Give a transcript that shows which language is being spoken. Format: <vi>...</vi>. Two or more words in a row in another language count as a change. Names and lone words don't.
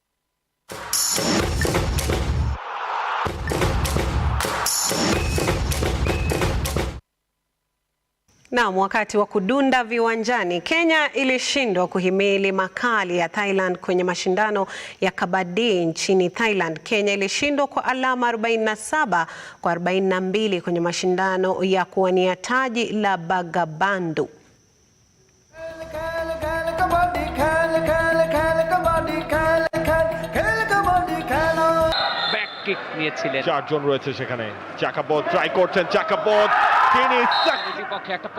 <sw>Naam, wakati wa kudunda viwanjani, Kenya ilishindwa kuhimili makali ya Thailand kwenye mashindano ya kabadi nchini Thailand. Kenya ilishindwa kwa alama 47 kwa 42 kwenye mashindano ya kuwania taji la Bagabandu.</sw> <en>back kick</en> <bn>নিয়েছিলেন, চারজন রয়েছে সেখানে। জাকাবত ট্রাই করছেন, জাকাবত তিনি</bn>